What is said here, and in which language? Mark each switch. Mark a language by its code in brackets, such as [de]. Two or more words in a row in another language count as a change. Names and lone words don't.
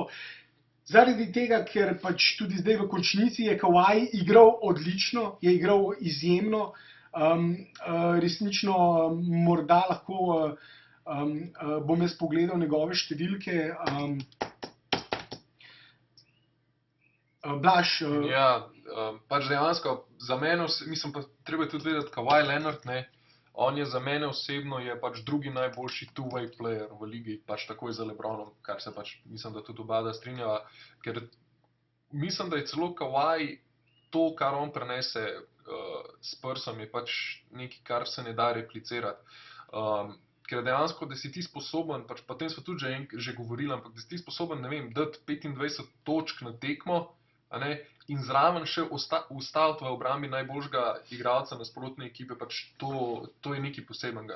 [sl] Zaradi tega, ker pač tudi zdaj v končnici je Kawhi igral odlično, je igral izjemno, resnično morda lahko bom jaz pogledal njegove številke. Blaž. Ja, pač dejansko za mene, mislim pa treba tudi vedeti, Kawhi Leonard, ne, on je za mene osebno je pač drugi najboljši [en] two-way player [sl] v ligi, pač takoj za LeBronom, kar se pač mislim, da tudi oba strinjava, ker mislim, da je celo Kawhi to, kar on prenese s Spursom, je pač nekaj, kar se ne da replicirati. Ker dejansko, da si ti sposoben, pač potem smo tudi že govorili, ampak da si ti sposoben, ne vem, dati 25 točk na tekmo, a ne, in zraven še ustaviti v obrambi najboljšega igralca nasprotne ekipe, pač to je nekaj posebenega.